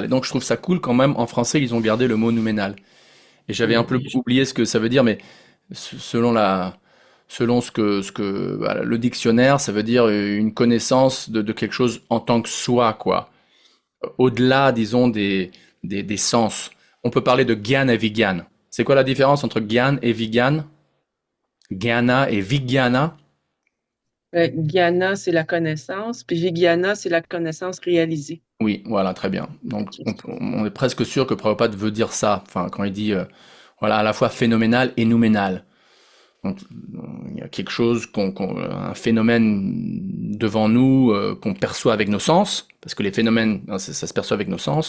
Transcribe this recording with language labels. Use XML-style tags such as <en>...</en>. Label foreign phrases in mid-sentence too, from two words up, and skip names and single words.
<fr>Et donc je trouve ça cool quand même, en français, ils ont gardé le mot nouménal. Et j'avais un peu oublié ce que ça veut dire, mais selon ce que voilà, le dictionnaire, ça veut dire une connaissance de quelque chose en tant que soi, quoi. Au-delà, disons, des sens. On peut parler de Gyan et Vigyan. C'est quoi la différence entre Gyan et Vigyan? Gyana et Vijnana? Gyana, c'est la connaissance, puis Vijnana, c'est la connaissance réalisée. Oui, voilà, très bien. Donc, on est presque sûr que Prabhupada veut dire ça, enfin, quand il dit, voilà, à la fois phénoménal et nouménal. Donc, il y a quelque chose, un phénomène devant nous, qu'on perçoit avec nos sens, parce que les phénomènes, ça se perçoit avec nos sens.</fr>